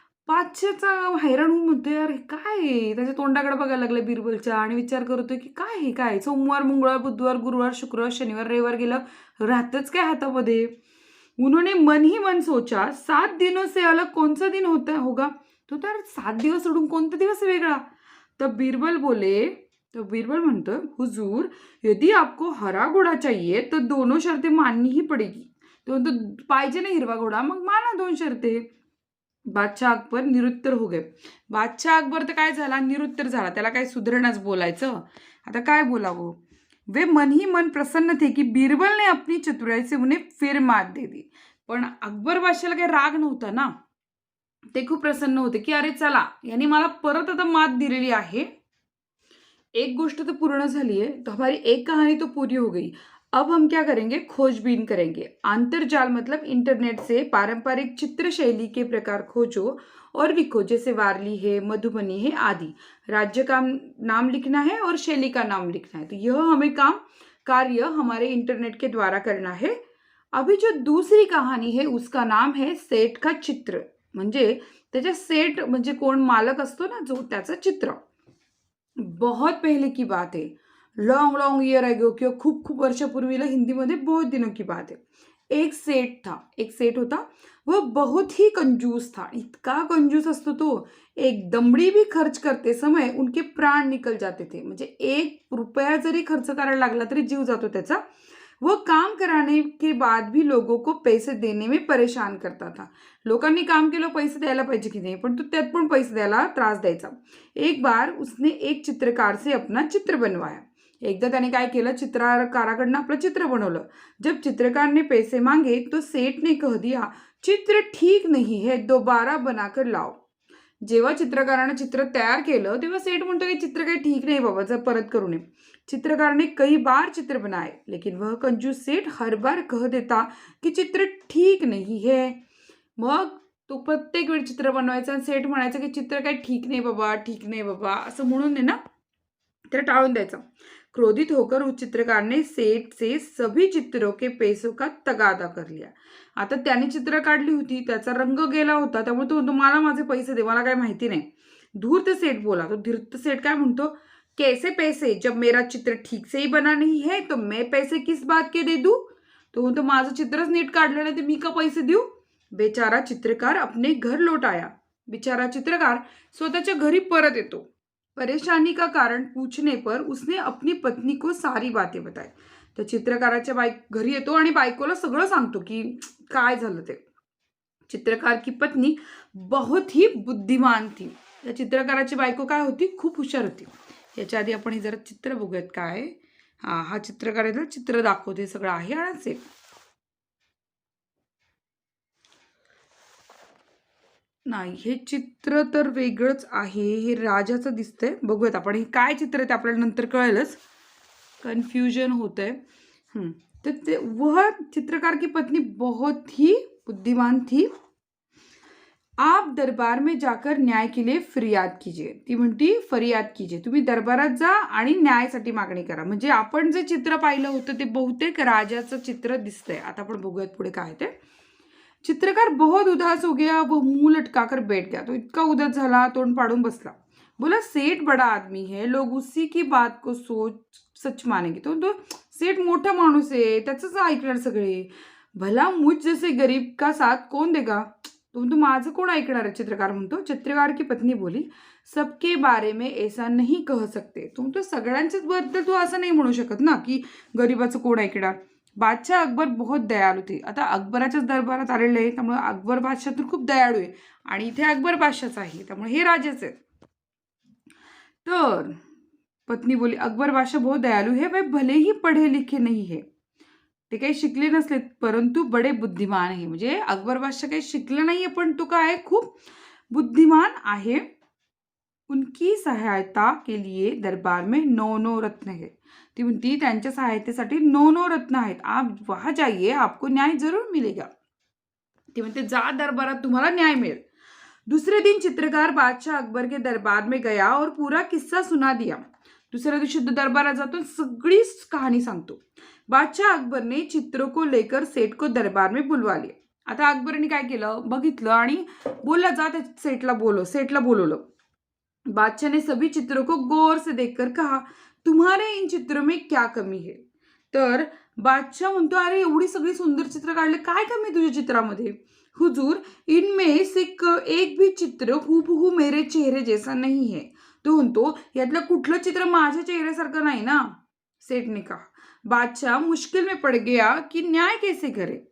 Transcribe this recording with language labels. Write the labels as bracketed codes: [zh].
[mr] बादशाहचा हैराण होऊन म्हणतो, यार हे काय आहे? त्याच्या तोंडाकडे बघायला लागलं बिरबलच्या आणि विचार करतोय की काय हे काय? सोमवार, मंगळवार, बुधवार, गुरुवार, शुक्रवार, शनिवार, रविवार गेलं, राहतच काय हातामध्ये. [hi] उन्होंने मन ही मन सोचा, 7 दिनों से अलग कौन सा दिन होता होगा. [mr] तो तर 7 दिवस सोडून कोणता दिवस वेगळा. तो बीरबल म्हणतो, [hi] हुजूर यदि आपको हरा घोड़ा चाहिए तो दोनों शर्तें माननी ही पड़ेगी. [mr] तो म्हणतो पाहिजे ना हिरवा घोडा, मग माना 2 शर्ते. [hi] बादशाह अकबर निरुत्तर हो गए. [mr] बादशाह अकबर तर काय झाला, निरुत्तर झाला. त्याला काय सुधरणाच बोलायचं. आता काय बोलावं. [hi] वे मन ही मन प्रसन्न थे की बीरबल ने अपनी चतुराई से उन्हें फिर मात दे दी. [mr] पण अकबर बादशाहला काही राग नव्हता ना. ते खूप प्रसन्न होते की अरे चला यांनी मला परत आता मात दिलेली आहे. [hi] एक गोष्ट तो पूर्ण झाली है, तो हमारी एक कहानी तो पूरी हो गई. अब हम क्या करेंगे, खोजबीन करेंगे. अंतर्जाल मतलब इंटरनेट से पारंपरिक चित्र शैली के प्रकार खोजो और लिखो, जैसे वारली है, मधुबनी है आदि. राज्य का नाम लिखना है और शैली का नाम लिखना है. तो यह हमें कार्य हमारे इंटरनेट के द्वारा करना है. अभी जो दूसरी कहानी है उसका नाम है सेठ का चित्र. [mr] म्हणजे त्याच्या सेठ म्हणजे कोण मालक असतो ना जो, त्याचं चित्र. [hi] बहुत पहले की बात है, [en] long long year ago [mr] किंवा खूप खूप वर्षापूर्वीला हिंदीमध्ये [hi] बहुत दिनों की बात है. एक सेठ होता. वह बहुत ही कंजूस था. [mr] इतका कंजूस असतो तो, [hi] एक दमड़ी भी खर्च करते समय उनके प्राण निकल जाते थे. [mr] म्हणजे 1 रुपया जरी खर्च करायला लागला तरी जीव जातो त्याचा. [hi] वह काम कराने के बाद भी लोगों को पैसे देने में परेशान करता था. [mr] लोकांनी काम केलं, पैसे द्यायला पाहिजे की नाही, पण तो त्यात पण पैसे द्यायला त्रास द्यायचा. [hi] एक बार उसने एक चित्रकार से अपना चित्र बनवाया. [mr] एकदा त्याने काय केलं, चित्रकाराकडनं आपलं चित्र बनवलं. [hi] जब चित्रकार ने पैसे मांगे तो सेठ ने कह दिया, चित्र ठीक नहीं है, दोबारा बनाकर लाओ. [mr] जेव्हा चित्रकारानं चित्र तयार केलं तेव्हा सेठ म्हणतो की चित्र काही ठीक नाही बाबा, जर परत करू नये. [hi] चित्रकार ने कई बार चित्र बनाए लेकिन वह कंजूस सेठ हर बार कह देता की चित्र ठीक नहीं है. [mr] मग तो प्रत्येक वेळी चित्र बनवायचा आणि सेठ म्हणायचं की चित्र काही ठीक नाही बाबा असं म्हणून आहे ना त्याला टाळून द्यायचं. [hi] क्रोधित होकर उस चित्रकार ने सेठ से सभी चित्रों के पैसों का तगादा कर लिया. [mr] आता त्याने चित्र काढली होती, त्याचा रंग गेला होता, त्यामुळे तो म्हणतो मला माझे पैसे दे, मला काय माहिती नाही. [hi] धूर्त सेठ बोला. [mr] तो धूर्त सेठ काय म्हणतो, [hi] कैसे पैसे, जब मेरा चित्र ठीक से ही बना नहीं है तो मैं पैसे किस बात के दे दूं. [mr] तो म्हणतो माझं चित्रच नीट काढलं नाही तर मी का पैसे देऊ. [hi] बेचारा चित्रकार अपने घर लौट आया. [mr] बिचारा चित्रकार स्वतःच्या घरी परत येतो. [hi] परेशानी का कारण पूछने पर उसने अपनी पत्नी को सारी बातें बताई. [mr] तर चित्रकाराच्या घरी येतो आणि बायकोला सगळं सांगतो की काय झालं ते. [hi] चित्रकार की पत्नी बहुत ही बुद्धिमान थी. [mr] या चित्रकाराची बायको काय होती, खूप हुशार होती. याच्या आधी आपण हे जरा चित्र बघूयात काय. हा चित्रकाराचं चित्र दाखवते, सगळं आहे आणि नाही, हे चित्र तर वेगळंच आहे. हे राजाचं दिसतंय. बघूयात आपण हे काय चित्र आहे ते आपल्याला नंतर कळेलच. कन्फ्यूजन होतंय. [hi] तो वह चित्रकार की पत्नी बहुत ही बुद्धिमान थी. आप दरबार में जाकर न्याय के लिए फरियाद कीजिए. [mr] ती म्हणती [hi] फरियाद कीजिए, [mr] तुम्ही दरबारात जा आणि न्यायासाठी मागणी करा. म्हणजे आपण जे चित्र पाहिलं होतं ते बहुतेक राजाचं चित्र दिसतंय. आता आपण बघूयात पुढे काय ते. [hi] चित्रकार बहुत उदास हो गया, वो मुंह लटकाकर बैठ गया. [mr] तो इतका उदास झाला, तोंड पाडून बसला. [hi] बोला सेठ बड़ा आदमी है, लोग उसी की बात को सच मानेंगे. [mr] तो सेठ मोठा माणूस आहे, त्याचंच ऐकणार सगळे. [hi] भला मुझ जैसे गरीब का साथ कौन देगा? [mr] तो माझं कोण ऐकणार आहे? चित्रकार म्हणतो. [hi] चित्रकार की पत्नी बोली, सबके बारे में ऐसा नहीं कह सकते. [mr] तो सगळ्यांच्याच बद्दल तू असं नाही म्हणू शकत ना, की गरीबाचं कोण ऐकणार? [hi] बादशाह अकबर बहुत दयाळू थे. [mr] आता अकबराच्याच दरबारात आलेले आहे, त्यामुळे अकबर बादशाह तर खूप दयाळू आहे आणि इथे अकबर बादशाहच आहे, त्यामुळे हे राजेच आहेत. [hi] तर पत्नी बोली, अकबर बादशाह बहुत दयालू है, वह भले ही पढ़े लिखे नहीं है. [mr] ते काही शिकले नसलेत, परंतु बडे बुद्धिमान आहे. म्हणजे अकबर बादशाह काही शिकले नाहीये, पण तो काय खूप बुद्धिमान आहे. [hi] उनकी सहायता के लिए दरबार में 9 रत्न है. [mr] ती म्हणती त्यांच्या सहायतेसाठी 9 रत्न आहेत. [hi] आप वहां जाइए, आपको न्याय जरूर मिलेगा. [mr] ती म्हणते जा दरबारात तुम्हाला न्याय मिळेल. [hi] दूसरे दिन चित्रकार बादशाह अकबर के दरबार में गया और पूरा किस्सा सुना दिया. [mr] दुसऱ्या दिवशी दरबारात जातो, सगळी कहाणी सांगतो. [hi] बादशाह अकबर ने चित्रों को लेकर सेठ को दरबार में बुलवा लिया. [mr] आता अकबरने काय केलं, बघितलं आणि बोलला जा त्या सेठला बोलवलं. [hi] बादशाह ने सभी चित्रों को गौर से देखकर कहा, तुम्हारे इन चित्रों में क्या कमी है? [mr] तर बादशाह म्हणतो, अरे एवढी सगळी सुंदर चित्र काढले, काय कमी तुझ्या चित्रामध्ये? [hi] हुजूर, इनमें से एक भी चित्र हूबहू मेरे चेहरे जैसा नहीं है. [mr] तो म्हणतो, यातलं कुठलं चित्र माझ्या चेहऱ्यासारखं नाही ना. [hi] सेठ ने कहा. बादशाह मुश्किल में पड़ गया कि न्याय कैसे करे.